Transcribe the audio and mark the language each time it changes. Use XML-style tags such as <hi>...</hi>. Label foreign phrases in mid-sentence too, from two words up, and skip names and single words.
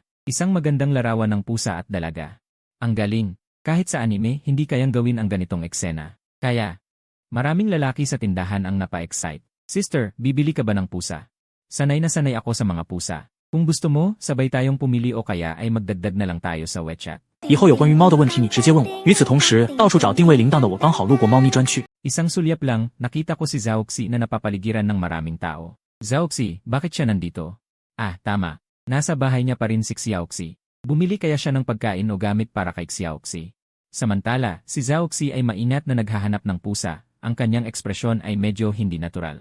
<tl>Isang magandang larawan ng pusa at dalaga. Ang galing. Kahit sa anime, hindi kayang gawin ang ganitong eksena. Kaya, maraming lalaki sa tindahan ang napa-excite. Sister, bibili ka ba ng pusa? Sanay na sanay ako sa mga pusa. Kung gusto mo, sabay tayong pumili o kaya ay magdagdag na lang tayo sa WeChat.</tl> <zh>以后有关于猫的问题你直接问我。与此同时，到处找定位铃铛的我刚好路过猫咪专区。</zh> <tl>Isang sulyap lang, nakita ko si Zauxi na napapaligiran ng maraming tao. Zauxi, bakit siya nandito? Ah, tama. Nasa bahay niya pa rin si Xiaoxi. Bumili kaya siya ng pagkain o gamit para kay Xiaoxi. Samantala, si Zauxi ay maingat na naghahanap ng pusa, ang kanyang ekspresyon ay medyo hindi natural.</tl>